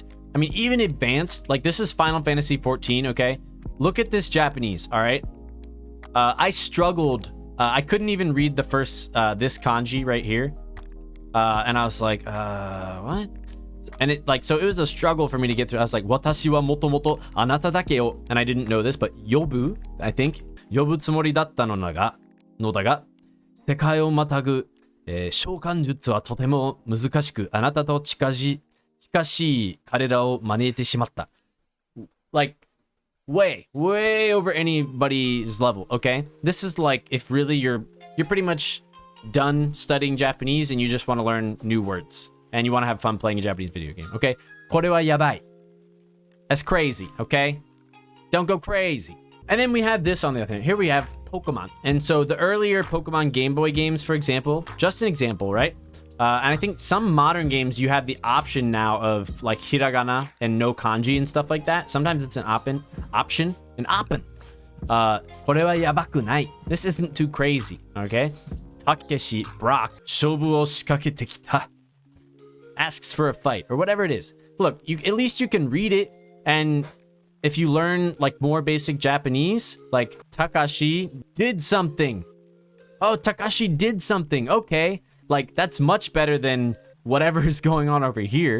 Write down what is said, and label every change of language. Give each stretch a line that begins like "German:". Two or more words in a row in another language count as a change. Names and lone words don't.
English: I mean, even advanced, like this is Final Fantasy 14, okay? Look at this Japanese, all right? I struggled. I couldn't even read the first, this kanji right here. And I was like, what? And it so it was a struggle for me to get through. I was like,
Japanese: 私はもともとあなただけを,
English: and I didn't know this, but yobu, I think,
Japanese: 呼ぶつもりだったのだが、世界をまたぐ、召喚術はとても難しく、あなたと近しい彼らを招いてしまった.
English: Like, way over anybody's level, okay? This is like if really you're pretty much done studying Japanese and you just want to learn new words and you want to have fun playing a Japanese video game, okay?
Japanese: これはヤバい.
English: That's crazy, okay? Don't go crazy. And then we have this on the other hand. Here we have Pokemon. And so the earlier Pokemon Game Boy games, for example, just an example, right? And I think some modern games, you have the option now of like hiragana and no kanji and stuff like that. Sometimes it's an option.
Japanese: これはヤバくない.
English: This isn't too crazy, okay?
Japanese: Takeshi Brock, 勝負を仕掛けてきた.
English: Asks for a fight or whatever it is. Look, at least you can read it, and if you learn like more basic Japanese, like Takashi did something. Oh, Takashi did something. Okay. Like that's much better than whatever is going on over here.